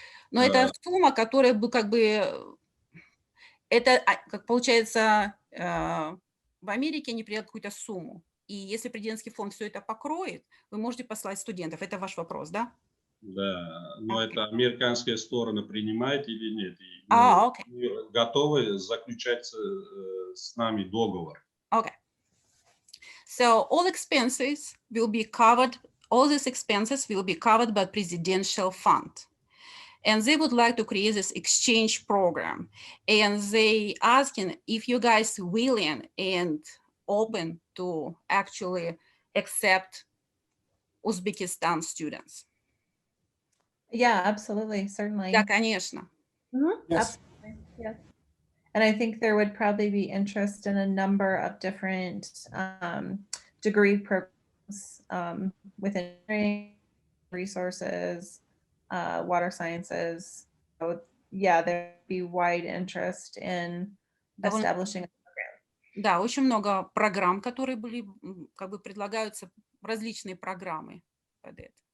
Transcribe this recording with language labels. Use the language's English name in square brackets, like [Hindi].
[Russian] Но это сумма, которая бы как бы, это, как получается, в Америке они приедут какую-то сумму. И если президентский фонд все это покроет, вы можете послать студентов. Это ваш вопрос, да? Да, но это американская сторона принимает или нет. И окей. мы готовы заключать с нами договор. [English] Okay. So all expenses will be covered, all these expenses will be covered by presidential fund. And they would like to create this exchange program. And they asking if you guys willing and open to actually accept Uzbekistan students. Yeah, absolutely, certainly. [Russian] Да, конечно. [English] Yes. Absolutely, yes. And I think there would probably be interest in a number of different degree programs within engineering, resources, water sciences. So yeah, there'd be wide interest in establishing a program. [Russian] Да, очень много программ, которые были, как бы предлагаются различные программы под это.